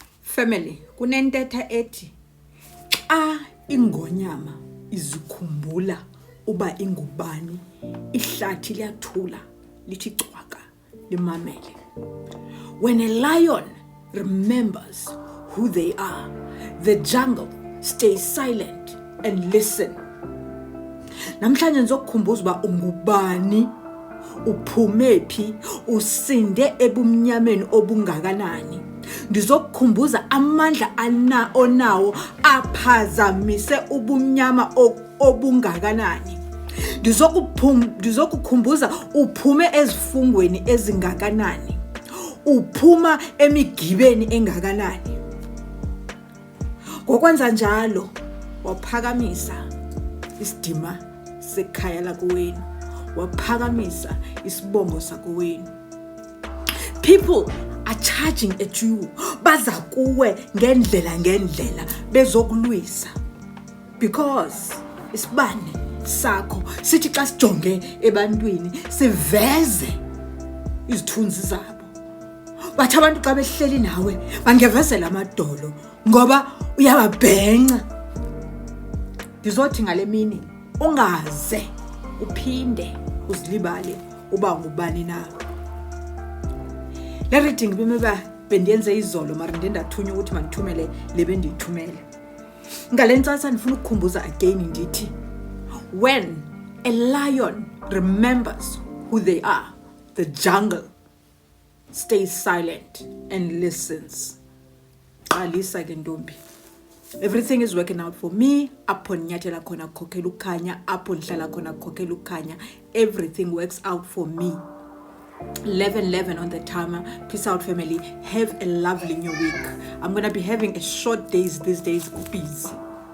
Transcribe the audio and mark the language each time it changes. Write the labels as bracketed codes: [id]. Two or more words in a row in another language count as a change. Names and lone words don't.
[xh] Family, kunentetha ethi xa ingonyama izikhumbula uba ingubani, ihlathi liyathula lithi cwaka limamele. [en] When a lion remembers who they are, the jungle stays silent and listen. [xh] Namhlanje ngizokukhumbuza uba ungubani, uphume phi, usinde ebumnyameni obungakanani. Ndizokukhumbuza amandla onawo aphazamise ubumnyama obungakanani. Ndizokukhumbuza uphume ezifungweni ezingakanani, uphuma emigibeni engakanani. Ngokwenza njalo waphakamisa isidima sekhaya lakowenu, waphakamisa isibongo sakowenu. [en] People are charging at you, [xh] baza kuwe ngendlela bezokulwisa, because isibane sakho sithi xa sijonge ebantwini siveze izithunzi zabo. Bathi abantu xa behleli nawe bangevezela amadolo ngoba uyababhenca. Ndizothi ngale mini ungaze uphinde uzilibale uba ngubani na. Le reading bendiyenze izolo mara ndendathunywa ukuthi mandithumele le bendiyithumele. Ngale ntsasa ndifuna ukukhumbuza again ndithi, [en] when a lion remembers who they are, the jungle stays silent and listens. [xh] Qalisa ke ntombi. [en] Everything is working out for me. [xh] Apho nyathela khona khokhela ukhanya, apho ndihlala khona khokhela ukhanya. [en] Everything works out for me. 11:11 on the timer. Peace out, family. Have a lovely new week. I'm going to be having a short days these days. Busy.